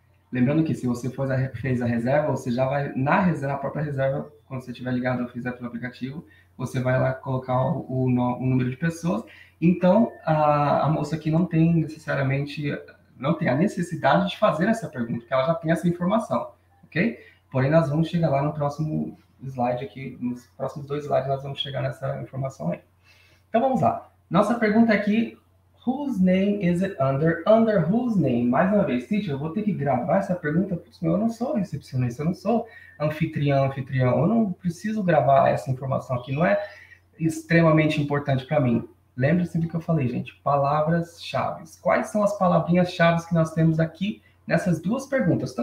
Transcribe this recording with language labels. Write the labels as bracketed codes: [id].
[pt] Lembrando que se você fez a reserva, você já vai na própria reserva, quando você estiver ligado ou fizer pelo aplicativo, você vai lá colocar o número de pessoas. Então, a moça aqui não tem necessariamente, não tem a necessidade de fazer essa pergunta, porque ela já tem essa informação, ok? Porém, nós vamos chegar lá no próximo slide aqui, nos próximos 2 slides nós vamos chegar nessa informação aí. Então, vamos lá. Nossa pergunta aqui, [en] whose name is it under? Under whose name? [pt] Mais uma vez, teacher, eu vou ter que gravar essa pergunta, porque eu não sou recepcionista, eu não sou anfitrião, eu não preciso gravar essa informação aqui, não é extremamente importante para mim. Lembre-se do que eu falei, gente, palavras-chave. Quais são as palavrinhas-chave que nós temos aqui nessas 2 perguntas?